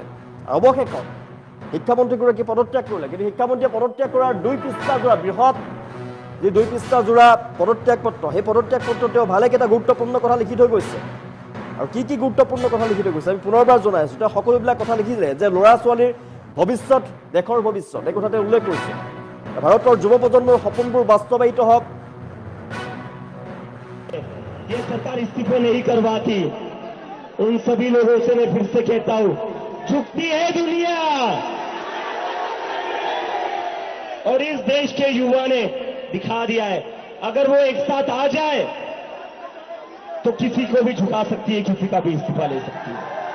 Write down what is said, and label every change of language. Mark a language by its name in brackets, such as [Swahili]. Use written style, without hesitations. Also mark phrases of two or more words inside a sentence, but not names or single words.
[Assamese] অৱশেষত শিক্ষামন্ত্ৰীগৰাকী পদত্যাগ কৰিলে, কিন্তু শিক্ষামন্ত্ৰীয়ে পদত্যাগ কৰাৰ 2 পৃষ্ঠাজোৰা বৃহৎ যি 2 পৃষ্ঠাজোৰা পদত্যাগ পত্ৰ, সেই পদত্যাগ পত্ৰত তেওঁ ভালেকেইটা গুৰুত্বপূৰ্ণ কথা লিখি থৈ গৈছে। আৰু কি গুৰুত্বপূৰ্ণ কথা লিখি থৈ গৈছে আমি পুনৰবাৰ জনাই আছোঁ। তেওঁ সকলোবিলাক কথা লিখিলে যে ল'ৰা ছোৱালীৰ ভৱিষ্যত দেশৰ ভৱিষ্যত এই কথাতে উল্লেখ কৰিছে ভাৰতৰ যুৱ প্ৰজন্মৰ সপোনবোৰ বাস্তৱায়িত হওক [Hindi] ये सरकार इस्तीफे नहीं करवाती उन सभी लोगों से मैं फिर से कहता हूं झुकती है दुनिया और इस देश के युवा ने दिखा दिया है अगर वो एक साथ आ जाए तो किसी को भी झुका सकती है किसी का भी इस्तीफा ले सकती है